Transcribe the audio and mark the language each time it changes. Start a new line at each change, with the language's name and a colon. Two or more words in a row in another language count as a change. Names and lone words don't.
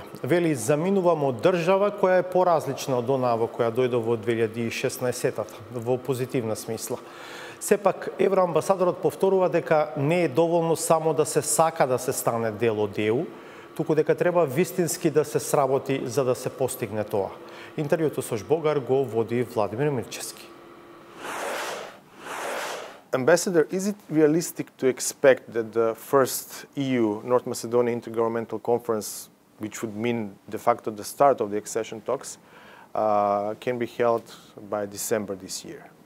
Macedonian: Вели, заминувам од држава која е поразлична од онаа во која дојде во 2016-та, во позитивна смисла. Сепак, евроамбасадорот повторува дека не е доволно само да се сака да се стане дел од ЕУ, туку дека треба вистински да се сработи за да се постигне тоа. Интервјуто со Жбогар го води Владимир Мирчевски.
English: Ambassador, is it realistic to expect that the first EU North Macedonia Intergovernmental Conference, which would mean de facto the start of the accession talks, can be held by December this year?